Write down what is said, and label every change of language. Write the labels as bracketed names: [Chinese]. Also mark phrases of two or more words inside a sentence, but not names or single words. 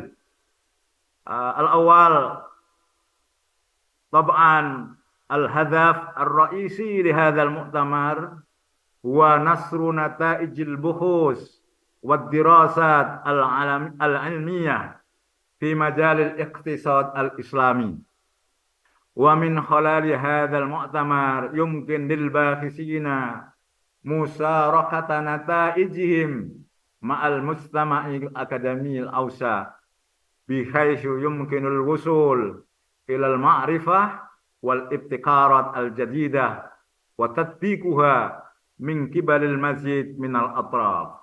[Arabic] الأول طبعاً الهدف الرئيسي لهذا المؤتمر هو نشر نتائج البحوث والدراسات العلمية في مجال الاقتصاد الإسلامي. ومن خلال هذا المؤتمر يمكن للباحثين مشاركة نتائجهم مع المجتمع الأكاديمي الأوسع بحيث يمكن الوصول إلى المعرفة والابتكارات الجديدة وتطبيقها من قبل المزيد من الأطراف.